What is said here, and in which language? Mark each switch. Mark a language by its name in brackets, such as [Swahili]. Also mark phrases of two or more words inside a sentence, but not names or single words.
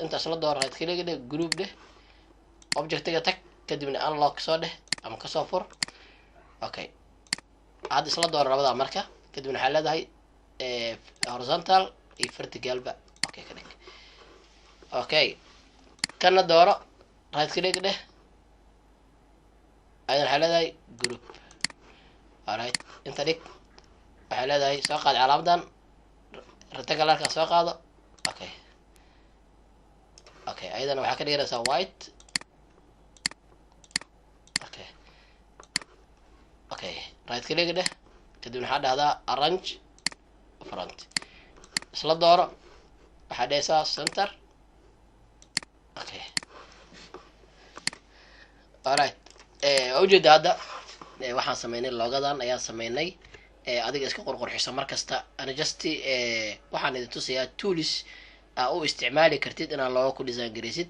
[Somali] intaas la dooro [English] right click [Somali] dheh group dheh objectiga tag kadibna unlock soo dheh ama kasoo fur okay hadda isla dooro labada marka kadibna waxaa leedahay horizontal iyo vertical ba okay ka dhig okay kana dooro [English] right click [Somali] dheh aydan waxaa leedahay group alright inta dhig waxaa leedahay soo qaad calaamadan rectangle halkaan soo qaado okay okay ayadana waxaa ka dhigaysaa white okay okay [English] right click [Somali] dheh kadibna waxaa dhahdaa [English] arrange front [Somali] isla dooro waxaa dhehaysaa center okay alright ujeeda hadda waxaan sameynay logadan ayaan sameynay adiga iska qorqorxiso markasta ana just waxaan idin tusayaa tools u isticmaali kartid inaad looga ku design garaysid